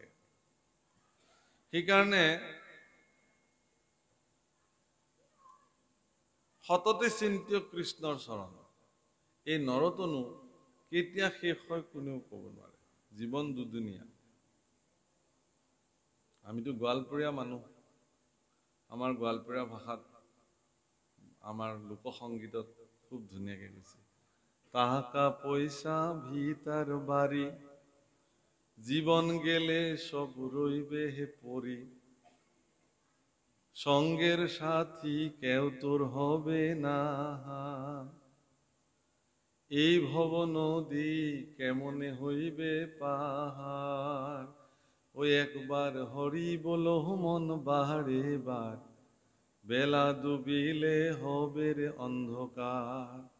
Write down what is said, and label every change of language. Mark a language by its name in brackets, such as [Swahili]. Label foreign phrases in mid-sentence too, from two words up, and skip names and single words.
[Assamese] সেইকাৰণে সততে চিন্তিয় কৃষ্ণৰ চৰণ, এই নৰতনু কেতিয়া শেষ হয় কোনেও ক'ব নোৱাৰে। জীৱন দুদিনীয়া। আমিতো গোৱালপৰীয়া মানুহ, আমাৰ গোৱালপৰীয়া ভাষাত আমাৰ লোকসংগীতত খুব ধুনীয়াকৈ কৈছে, [Rangpuri] টাকা পয়সা ভিতার বাড়ি জীবন গেলে সব রইবে হে পরি, সঙ্গের সাথী কেউ তোর হবে না, এই ভব নদী কেমনে হইবে পাহাড়, ওই একবার হরি বলো মন বাহারে বার, বেলা ডুবিলে হবে রে অন্ধকার,